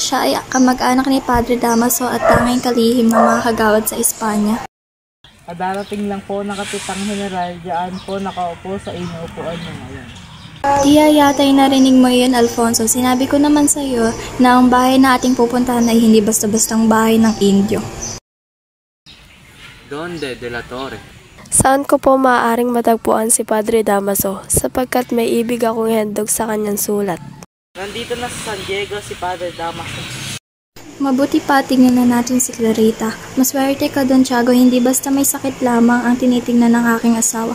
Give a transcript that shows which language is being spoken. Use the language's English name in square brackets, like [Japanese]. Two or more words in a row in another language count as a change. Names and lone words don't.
[Filipino] Siya ay kamag-anak ni Padre Damaso at tanging kalihim ng mga kagawad sa Espanya. Darating lang po ng Kapitang General, diyan po nakaupo sa inuupuan niyo ngayon. Tiya yata'y narinig mo yun, Alfonso. Sinabi ko naman sa iyo na ang bahay na ating pupuntahan ay hindi basta-bastang bahay ng Indio. [Spanish] Donde de la Torre? [Filipino] Saan ko po maaaring matagpuan si Padre Damaso sapagkat may ibig akong handog sa kanyang sulat. Nandito na sa San Diego si Padre Damaso. Mabuti pa tingnan na natin si Clarita. Maswerte ka, Don Tiago, hindi basta may sakit lamang ang tinitingnan ng aking asawa.